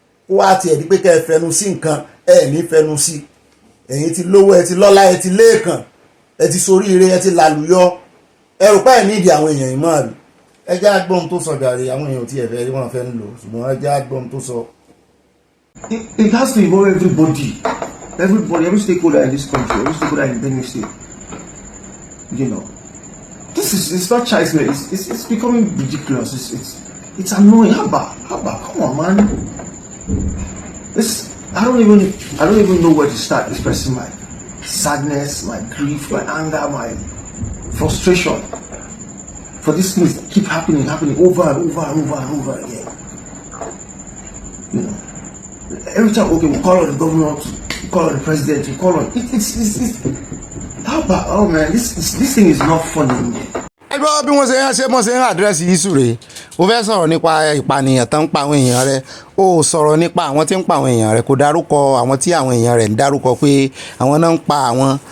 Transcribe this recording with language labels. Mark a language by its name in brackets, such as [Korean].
[Yoruba] Ó wá tiẹ̀ di pé kẹ́ ẹ fẹnu sí nǹkan ẹ ní fẹnu sí. Ẹ̀yin ti lówó, ẹ ti lọ́lá, ẹ ti léèkàn, ẹ ti soríire, ẹ ti làlùyọ. Ẹ rò pé ẹ ní ìdí àwọn èèyàn ìmọ̀ àbí? Ẹ jẹ́ agbóhun tó sọ jàre. Àwọn èèyàn tí ẹ fẹ́ rí wọn fẹ́ ń lò, ṣùgbọ́n ẹ jẹ́ agbóhun tó sọ. [English] It has to involve every stakeholder in this country, every stakeholder in Benue State. You know, it's not child's play. It's becoming ridiculous. It's annoying. How about? Come on, man. I don't even know where to start expressing my sadness, my grief, my anger, my frustration for these things that keep happening over and over again. You know, every time we call on the governor, we call on the president, we call on it's how about, oh man, this thing is not funny anymore. [Yoruba] Ẹgbẹ́ bí wọ́n ṣe ń àdírẹ́sì yíṣù rèé. Ó fẹ́ sọ̀rọ̀ nípa ìpànìyàn tó ń pa àwọn èèyàn rẹ̀. Ó sọ̀rọ̀ nípa àwọn tí ń pa àwọn èèyàn rẹ̀. Kò dárúkọ àwọn tí àwọn èèyàn rẹ̀ ń dárúkọ pé àwọn náà ń pa àwọn.